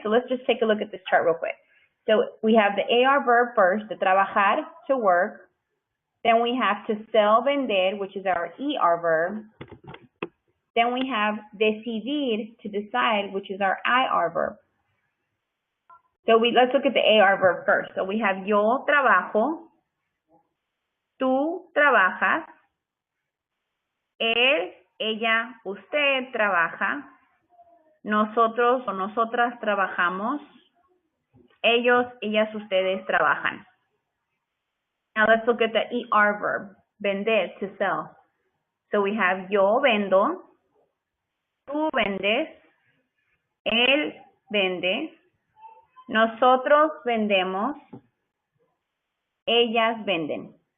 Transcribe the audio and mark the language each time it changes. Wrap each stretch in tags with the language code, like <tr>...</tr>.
<en>So let's just take a look at this chart real quick. So we have the AR verb first, to trabajar, to work. Then we have to sell, vender, which is our ER verb. Then we have decidir, to decide, which is our IR verb. So let's look at the AR verb first. So we have</en> <es>yo trabajo, tú trabajas, él, ella, usted trabaja, nosotros o nosotras trabajamos, ellos, ellas, ustedes trabajan.</es> <en>Now let's look at the ER verb, vender, to sell. So we have</en> <es>yo vendo, tú vendes, él vende, nosotros vendemos, ellas venden.</es>